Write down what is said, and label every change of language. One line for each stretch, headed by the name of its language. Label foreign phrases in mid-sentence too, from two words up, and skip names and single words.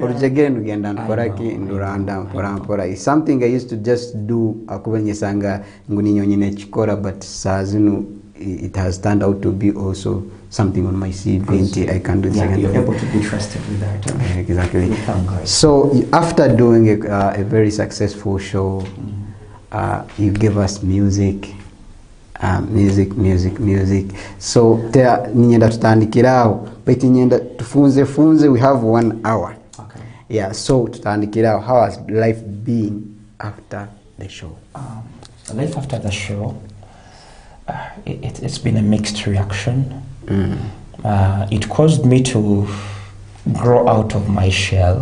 English: It's something I used to just do but it has turned out to be also something on my CV. I can do it. You're able to be trusted with that. Exactly. So after doing a very successful show, you gave us music. Music. So
Nyankole: ninyenda tutandikirao
English: but
Nyankole: ninyenda tufunze
English: we have 1 hour. Okay. Yeah, so tutandikirao how has life been after the show? Life after the show, it's been a mixed reaction. It caused me to grow out of my shell.